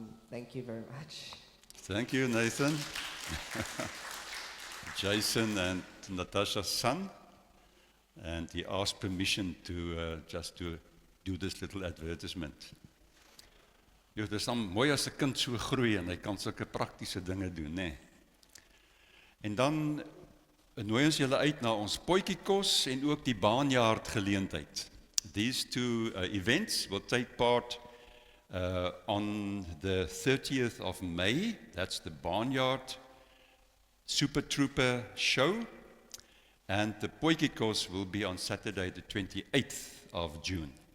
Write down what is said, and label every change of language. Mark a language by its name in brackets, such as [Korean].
[English] Thank you very much. Thank you, Nathan. Jason and Natasha's son, and he asked permission to just to do this little advertisement. [Afrikaans] Jy weet, dit is dan mooi as 'n kind so groei en hy kan sulke praktiese dinge doen, nê. En dan nooi ons julle uit na ons potjiekos en ook die baanjaard geleentheid. [English] These 2 events will take part on the 30th of May. That's the Barnyard Super Trooper show, and the potjiekos will be on Saturday the 28th of June.